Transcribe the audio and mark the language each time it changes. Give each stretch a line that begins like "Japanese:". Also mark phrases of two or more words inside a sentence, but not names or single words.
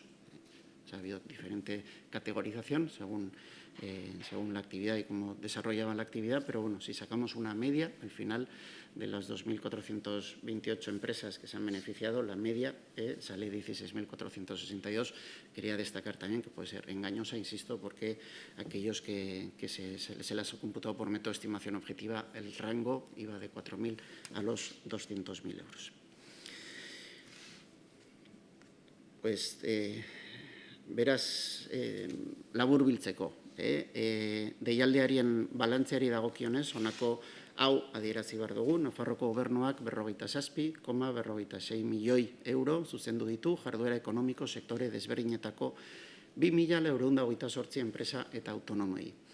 Spanish: O sea, ha habido diferente categorización según la actividad y cómo desarrollaban la actividad, pero bueno, si sacamos una media, al final de las 2.428 empresas que se han beneficiado, la media sale 16.462. Quería destacar también que puede ser engañosa, insisto, porque aquellos que se las ha computado por método de estimación objetiva, el rango iba de 4.000 a los 200.000 euros.
Basque: Pues beraz, labur biltzeko, deialdiarien balantzeari dagokionez, honako Hau, adierazi behar dugu, Nafarroko gobernuak 47,46 milioi euro zuzendu ditu jarduera ekonomiko sektore desberdinetako 2.928 enpresa eta autonomoi.